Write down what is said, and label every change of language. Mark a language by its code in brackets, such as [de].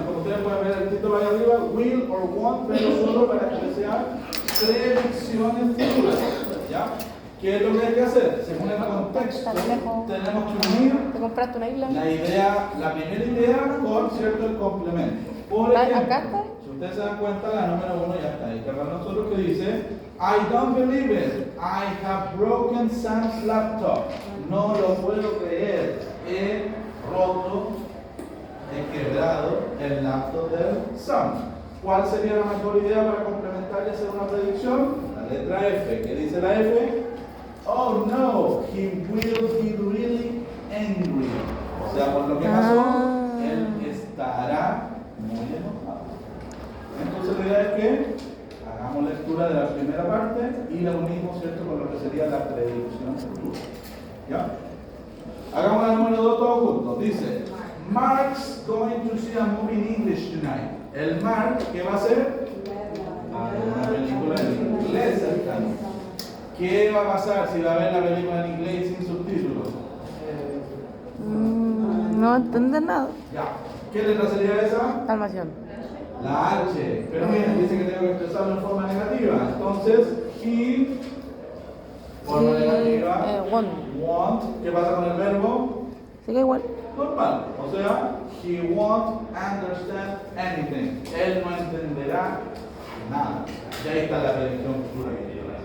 [es] Como ustedes pueden ver el título ahí arriba, [en] will or won't, [es] pero solo para que sean predicciones futuras. ¿Ya? ¿Qué es lo que hay que hacer? Según el contexto, tenemos que unir ¿Te compraste una isla? la primera idea con cierto el complemento. Por ejemplo, ¿Acá está? si ustedes se dan cuenta, la número 1 ya está ahí. Que para nosotros que dice, [en] I don't believe it. I have broken Sam's laptop. [es] No lo puedo creer. He roto, he quebrado el laptop del Sam. ¿Cuál sería la mejor idea para complementar y hacer una predicción? La letra F. ¿Qué dice la F? [en] Oh no, he will be really angry. [es] O sea, por lo que pasó, él estará muy enojado. Entonces la idea es que hagamos lectura de la primera parte y la unimos, ¿cierto?, con lo que sería la predicción futura. ¿Ya? Hagamos la número 2 todos juntos. Dice, [en] Mark's going to see a movie in English tonight. [es] El Mark, ¿qué va a hacer? Una película en inglés. ¿Qué va a pasar si va a ver la película en inglés sin subtítulos? No entender nada. Ya. ¿Qué letra sería esa? Calmación. La H. Pero miren, dice que tengo que expresarlo en forma negativa. Entonces, he, forma negativa. Want. ¿Qué pasa con el verbo? Sigue igual. Normal. O sea, [en] he won't understand anything. [es] Él no entenderá nada. Y ahí está la predicción futura que tiene.